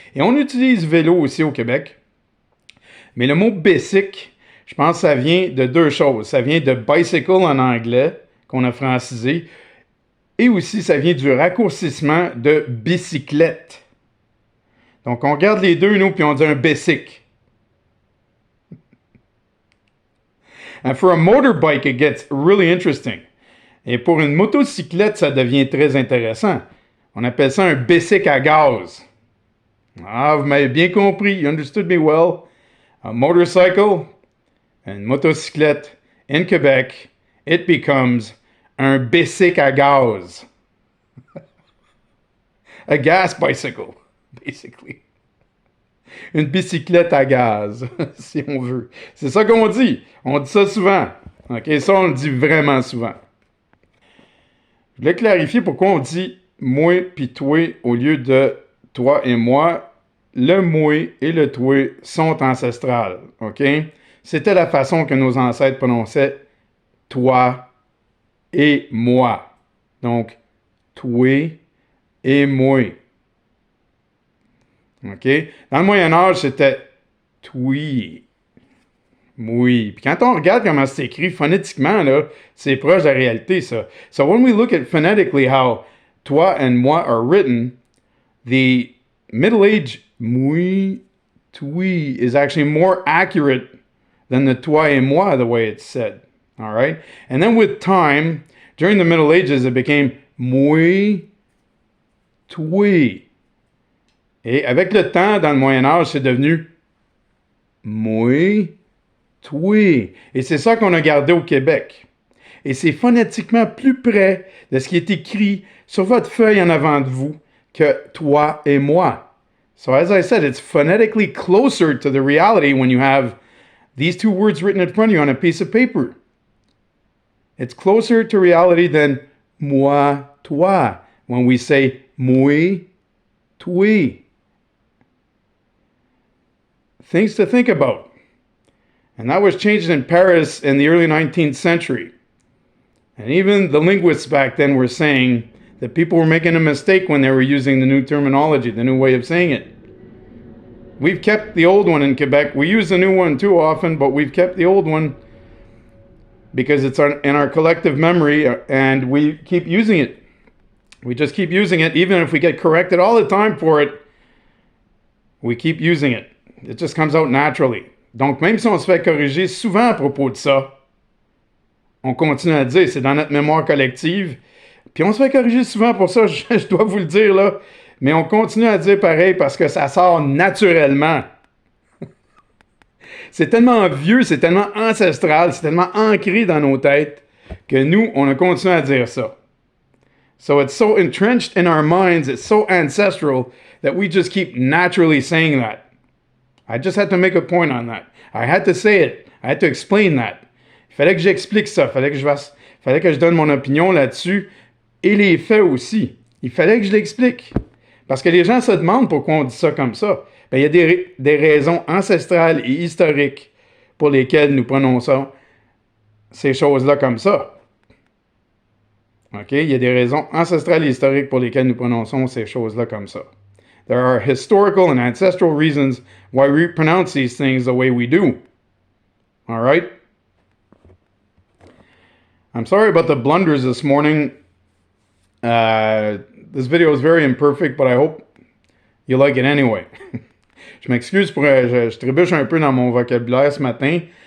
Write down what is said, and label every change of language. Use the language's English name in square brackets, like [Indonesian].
[French] Et on utilise vélo aussi au Québec. Mais le mot bicycle, je pense que ça vient de deux choses. Ça vient de bicycle en anglais, qu'on a francisé, et aussi ça vient du raccourcissement de bicyclette. Donc, on regarde les deux, nous, puis on dit un bicycle. [English] And for a motorbike, it gets really interesting. [French] Et pour une motocyclette, ça devient très intéressant. On appelle ça un bicycle à gaz. Ah, vous m'avez bien compris. [English] You understood me well. A motorcycle, [French] une motocyclette [English] in Quebec, it becomes [French] un bicycle à gaz. [English] A gas bicycle, basically. [French] Une bicyclette à gaz, si on veut. C'est ça qu'on dit. On dit ça souvent. OK, ça, on le dit vraiment souvent. Je voulais clarifier pourquoi on dit moi puis toi au lieu de toi et moi. Le moi et le toi sont ancestrales. OK? C'était la façon que nos ancêtres prononçaient toi et moi. Donc, toi et moi. OK? Dans le Moyen Âge, c'était toi. Oui. Puis quand on regarde comment c'est écrit phonétiquement, là, c'est proche de la réalité, ça. [English] So when we look at phonetically how toi and moi are written, the Middle Age moi, toi is actually more accurate than the toi et moi, the way it's said. All right? And then with time, during the Middle Ages, it became moi, toi. Et avec le temps, dans le Moyen Âge, c'est devenu moi, toi. Et c'est ça qu'on a gardé au Québec. Et c'est phonétiquement plus près de ce qui est écrit sur votre feuille en avant de vous que toi et moi. So as I said, it's phonetically closer to the reality when you have these two words written in front of you on a piece of paper. It's closer to reality than moi, toi, when we say moi, toi. Things to think about. And that was changed in Paris in the early 19th century. And even the linguists back then were saying that people were making a mistake when they were using the new terminology, the new way of saying it. We've kept the old one in Quebec. We use the new one too often, but we've kept the old one because it's in our collective memory and we keep using it. We just keep using it. Even if we get corrected all the time for it, we keep using it. It just comes out naturally. [French] Donc, même si on se fait corriger souvent à propos de ça, on continue à le dire, c'est dans notre mémoire collective. Puis on se fait corriger souvent pour ça, je dois vous le dire là, mais on continue à dire pareil parce que ça sort naturellement. C'est tellement vieux, c'est tellement ancestral, c'est tellement ancré dans nos têtes que nous, on a continué à dire ça. [English] So it's so entrenched in our minds, it's so ancestral that we just keep naturally saying that. I just had to make a point on that. I had to say it. I had to explain that. [French] Il fallait que j'explique ça. Il fallait que je donne mon opinion là-dessus et les faits aussi. Il fallait que je l'explique. Parce que les gens se demandent pourquoi on dit ça comme ça. Bien, il y a des raisons ancestrales et historiques pour lesquelles nous prononçons ces choses-là comme ça. OK? Il y a des raisons ancestrales et historiques pour lesquelles nous prononçons ces choses-là comme ça. [English] There are historical and ancestral reasons why we pronounce these things the way we do. All right? I'm sorry about the blunders this morning. This video is very imperfect, but I hope you like it anyway. [French] Je m'excuse pour... je trébuche un peu dans mon vocabulaire ce matin.